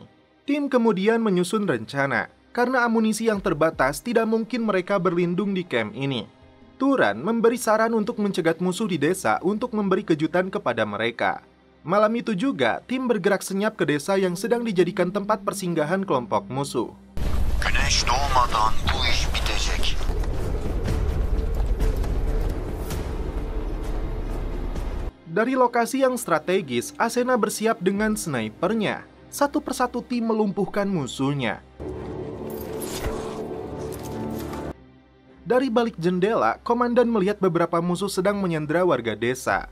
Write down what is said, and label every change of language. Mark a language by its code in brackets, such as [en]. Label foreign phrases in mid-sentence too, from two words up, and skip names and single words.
[id] Tim kemudian menyusun rencana. Karena amunisi yang terbatas, tidak mungkin mereka berlindung di camp ini. Turan memberi saran untuk mencegat musuh di desa untuk memberi kejutan kepada mereka. Malam itu juga, tim bergerak senyap ke desa yang sedang dijadikan tempat persinggahan kelompok musuh. [tr] Güneş doğmadan bu iş bitecek. [id] Dari lokasi yang strategis, Asena bersiap dengan snipernya. Satu persatu tim melumpuhkan musuhnya. Dari balik jendela, komandan melihat beberapa musuh sedang menyandera warga desa.